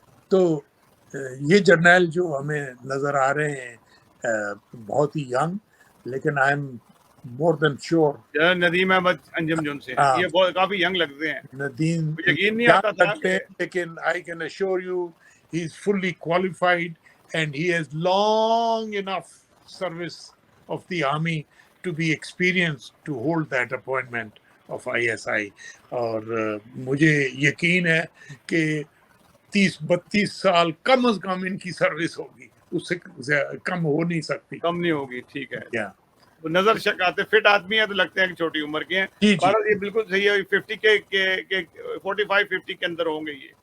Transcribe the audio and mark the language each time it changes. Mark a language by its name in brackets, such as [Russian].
[Urdu] تو یہ جرنیل جو ہمیں نظر آ رہے ہیں بہت ہی ینگ، لیکن [English] I am more than sure [Urdu] Nadeem Ahmad انجم جن سے یہ بہت کافی ینگ لگتے ہیں. ندیم یقین نہیں آتا تھا لگتے ہیں، لیکن [English] I can assure you he is fully qualified and he has long enough service of the army to be experienced to hold that appointment of ISI. [Urdu] اور مجھے یقین ہے کہ 30-32 سال کم از کم ان کی سروس ہوگی، اس سے کم ہو نہیں سکتی. کم نہیں ہوگی. ٹھیک ہے. کیا وہ نظر شک آتے فٹ آدمی ہیں تو لگتے ہیں کہ چھوٹی عمر کے ہیں. جی جی یہ بالکل صحیح ہے. 50 کے 45-50 کے اندر ہوں گے یہ.